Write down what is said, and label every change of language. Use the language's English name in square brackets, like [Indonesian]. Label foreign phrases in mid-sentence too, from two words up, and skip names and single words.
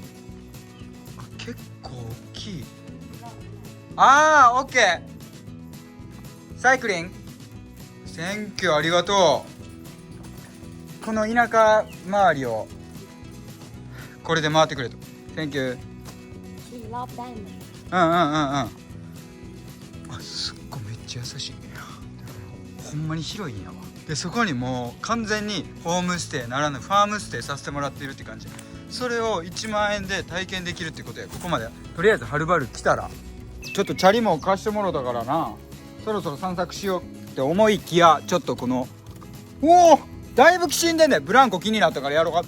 [Japanese] 結構大きい。オッケー。 [English] cycling thank you, [Japanese] ありがとう。この田舎周りをこれで回ってくれと。センキュー。 [Thai] ขี่รอบได้ไหม [Japanese] すっごいめっちゃ優しいね。ほんまに広いんやわ。でそこにもう完全にホームステイならぬファームステイさせてもらっているって感じ。それを1万円で体験できるってことや。ここまでとりあえずはるばる来たらちょっとチャリも貸してもらったからな、そろそろ散策しようって思いきや、ちょっとこのおおだいぶきしんでんね。ブランコ気になったからやろうか。